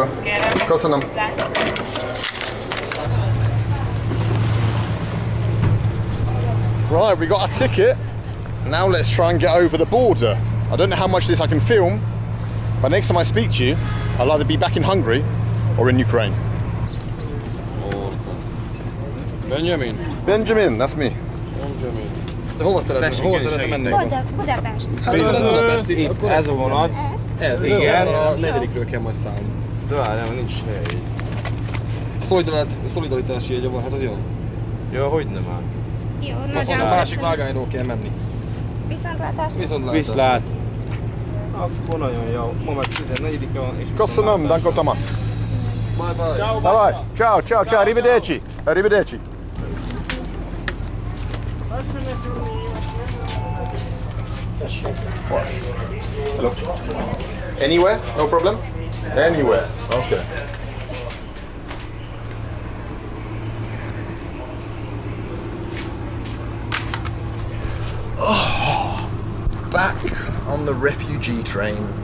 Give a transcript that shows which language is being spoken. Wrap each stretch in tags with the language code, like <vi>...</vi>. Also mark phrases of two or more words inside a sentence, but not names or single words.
<en>Köszönöm. Right, we got a ticket. Now let's try and get over the border. I don't know how much of this I can film, but next time I speak to you, I'll either be back in Hungary or in Ukraine. Benjamin? Benjamin, that's me. Benjamin.</en> <hu>De hova szeretne menni? Budapest. Hát ez Budapest, itt ez a vonat. Ez, igen. A negyedikről kell majd szállni. De várjál, nincs hely. Szolidaritási jegye van, hát az jön. Ja, hogy nem áll. Jó, Azt a nagyon másik vágányról kell menni. viszontlátásra. Viszontlátás. Viszlát. Akkor nagyon jó. Ma meg 14-e van és Köszönöm, danko Thomas.</hu> <en>Bye bye. Bye bye.</en> <it>Ciao, ciao, ciao, arrivederci. Arrivederci. Hello.</it> <en>Anywhere? No problem? Anywhere. Okay. Oh, back on the refugee train.</en>